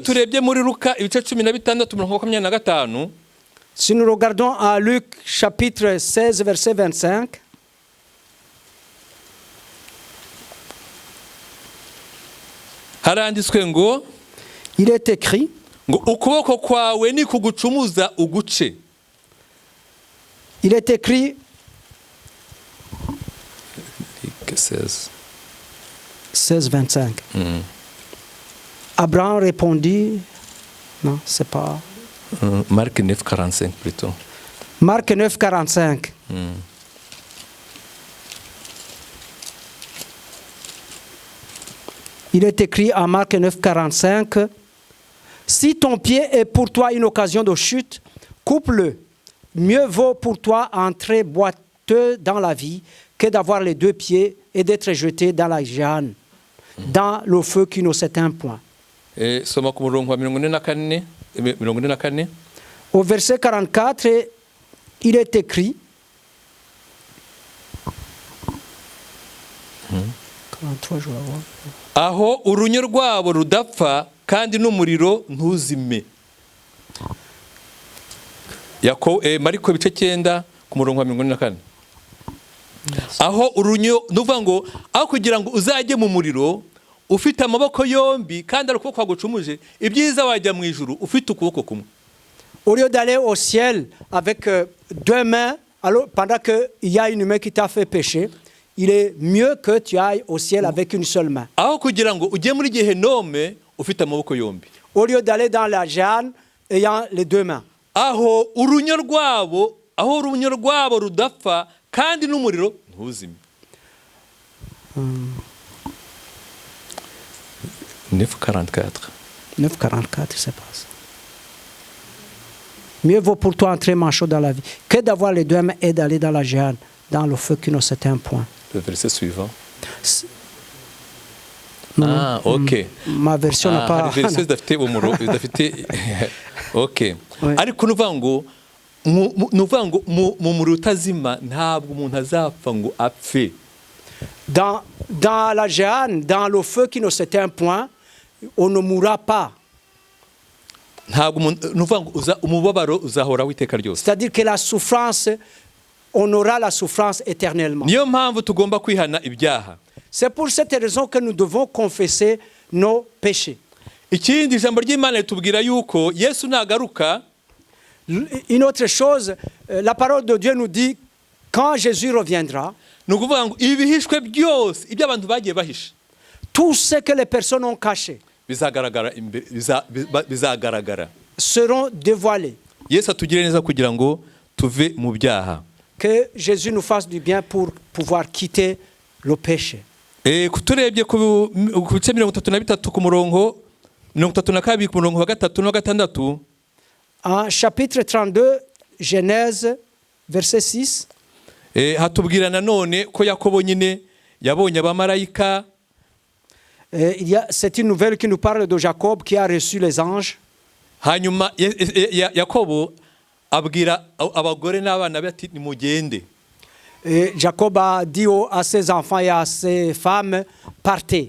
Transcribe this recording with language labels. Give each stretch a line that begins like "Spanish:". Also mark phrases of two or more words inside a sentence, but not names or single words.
Kinyarwanda: Iyo turebye muri Luka ibice 16:25,
French: si nous regardons à Luc chapitre 16 verset 25,
Kinyarwanda: haranditswe ngo
French: il est écrit
Kinyarwanda: ngo ukuboko kwawe ni kugucumuza uguce.
French: Il est écrit 16:25. Abraham répondit, non, c'est pas. Marc 9:45 plutôt. Marc 9:45. Il est écrit à Marc 9:45, si ton pied est pour toi une occasion de chute, coupe-le. Mieux vaut pour toi entrer boiteux dans la vie que d'avoir les deux pieds et d'être jeté dans la Géhenne, dans le feu qui ne s'éteint point.
Kinyarwanda: Soma ku murongo wa 44.
French: Au verset 44, il est écrit, 43, je vais voir.
Kinyarwanda: Aho urunyo rwabo rudapfa kandi n'umuriro ntuzime. Mariko bice 9 ku murongo wa 44. Aho urunyo nuvuga ngo aho kugira ngo uzajye mu muriro ufite amaboko yombi kandi ari ukuboko kwagucumuje, ibyiza wajya mu ijuru ufite ukuboko kumwe.
French: Au lieu d'aller au ciel avec deux mains, alors pendant qu'il y a une main qui t'a fait pécher, il est mieux que tu ailles au ciel avec une seule main.
Kinyarwanda: Aho kugira ngo ujye muri Gehenome ufite amaboko yombi.
French: Au lieu d'aller dans la Géhenne ayant les deux mains.
Kinyarwanda: Aho urunyo rwabo rudapfa kandi n'umuriro ntuzime. 9:44.
French: 9:44, c'est pas ça. Mieux vaut pour toi entrer manchot dans la vie que d'avoir les deux mains et d'aller dans la Géhenne, dans le feu qui ne s'éteint point. Le verset suivant. Ah, ok. Ma version n'a pas.
Kinyarwanda: hari verisiyo zidafite umuro zidafite ok.
French: Ouais.
Kinyarwanda: Ariko nuvuga ngo nuvuga ngo mu muriro utazima ntabwo umuntu azapfa ngo apfe.
French: Dans la Géhenne, dans le feu qui ne s'éteint point, on ne mourra pas.
Kinyarwanda: Ntabwo nuvuga ngo umubabaro uzahoraho iteka ryose.
French: C'est-à-dire que la souffrance, on aura la souffrance éternellement.
Kinyarwanda: Niyo mpamvu tugomba kwihana ibyaha.
French: C'est pour cette raison que nous devons confesser nos péchés.
Kinyarwanda: Ikindi ijambo ry'Imana ritubwira yuko Yesu nagaruka.
French: Une autre chose, la parole de Dieu nous dit, quand Jésus reviendra,
Kinyarwanda: Ni ukuvuga ngo ibihishwe byose ibyo abantu bagiye bahisha
French: tout ce que les personnes ont caché
Kinyarwanda: bizagaragara bizagaragara
French: seront dévoilés.
Kinyarwanda: Yesu atugire neza kugira ngo tuve mu byaha.
French: Que Jésus nous fasse du bien pour pouvoir quitter le péché.
Kinyarwanda: Kuturebye ku bice 33 ku murongo 32 ku murongo wa 3 no 6.
French: En chapitre 32, Genèse, verset 6.
Kinyarwanda: Hatubwira nanone ko Yakobo nyine yabonye abamarayika.
French: C'est une nouvelle qui nous parle de Jacob qui a reçu les anges.
Kinyarwanda: Hanyuma Yakobo abwira abagore n'abana be ati nimugende.
French: Jacob a dit à ses enfants et à ses femmes, partez.